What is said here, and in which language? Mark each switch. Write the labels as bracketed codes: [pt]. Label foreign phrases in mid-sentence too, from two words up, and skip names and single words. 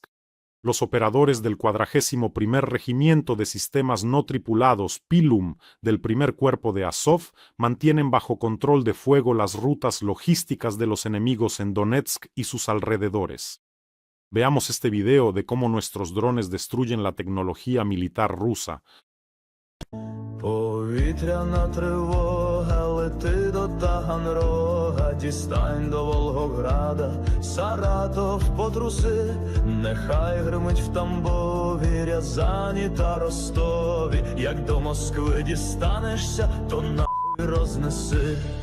[es] Los operadores del 41º Regimiento de Sistemas No Tripulados, Pilum, del primer cuerpo de Azov, mantienen bajo control de fuego las rutas logísticas de los enemigos en Donetsk y sus alrededores. Veamos este video de cómo nuestros drones destruyen la tecnología militar rusa. [uk] Повітряна тривога, лети до Таганрога, дістань до Волгограда, Саратов потруси, нехай гримить в Тамбові, Рязані та Ростові, як до Москви дістанешся, то нахуй рознеси.